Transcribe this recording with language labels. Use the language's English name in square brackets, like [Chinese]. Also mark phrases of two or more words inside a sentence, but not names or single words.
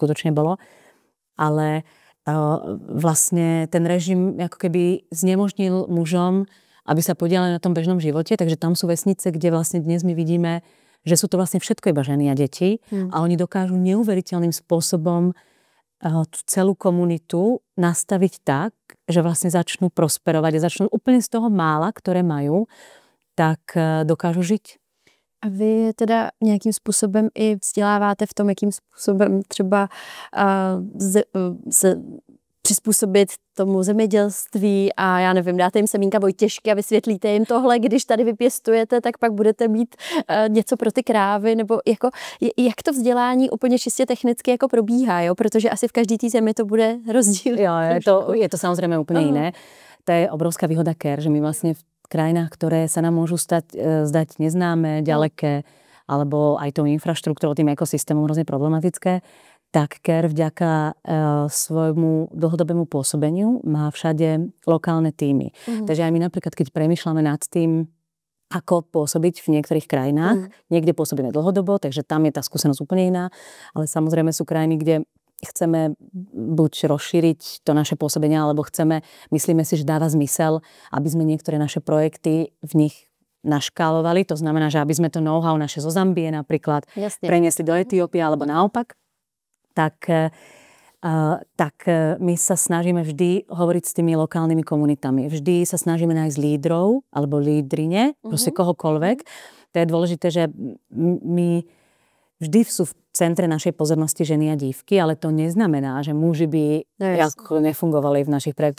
[Slovak] skutočne bolo, ale vlastne ten režim ako keby znemožnil mužom, aby sa podielali na tom bežnom živote, takže tam sú vesnice, kde vlastne dnes my vidíme, že sú to vlastne všetko iba ženy a deti a oni dokážu neuveriteľným spôsobom tú celú komunitu nastaviť tak, že vlastne začnú prosperovať a začnú úplne z toho mála, ktoré majú, tak dokážu žiť. [Czech] A vy teda nějakým způsobem i vzděláváte v tom, jakým způsobem třeba se přizpůsobit tomu zemědělství a já nevím, dáte jim semínka vojtěžky a vysvětlíte jim tohle, když tady vypěstujete, tak pak budete mít něco pro ty krávy, nebo jako, jak to vzdělání úplně čistě technicky jako probíhá, jo? Protože asi v každý té zemi to bude rozdíl. [Slovak] Jo, je to samozrejme úplne iné. To je obrovská výhoda CARE, že my vlastne v krajinách, ktoré sa nám môžu zdať neznáme, ďaleké, alebo aj tou infraštruktúrou, tým ekosystémom hrozne problematické, tak CARE vďaka svojmu dlhodobému pôsobeniu má všade lokálne tímy. Takže aj my napríklad, keď premýšľame nad tým, ako pôsobiť v niektorých krajinách, niekde pôsobíme dlhodobo, takže tam je tá skúsenosť úplne iná, ale samozrejme sú krajiny, kde chceme buď rozšíriť to naše pôsobenie, alebo myslíme si, že dáva zmysel, aby sme niektoré naše projekty v nich naškálovali. To znamená, že aby sme to know-how naše zo Zambie napríklad preniesli do Etiópie alebo naopak. Tak my sa snažíme vždy hovoriť s tými lokálnymi komunitami. Vždy sa snažíme nájsť lídrov alebo lídrine, proste kohokoľvek. To je dôležité, že my vždy sú v centre našej pozornosti ženy a dívky, ale to neznamená, že muži by nefungovali v našich projektoch.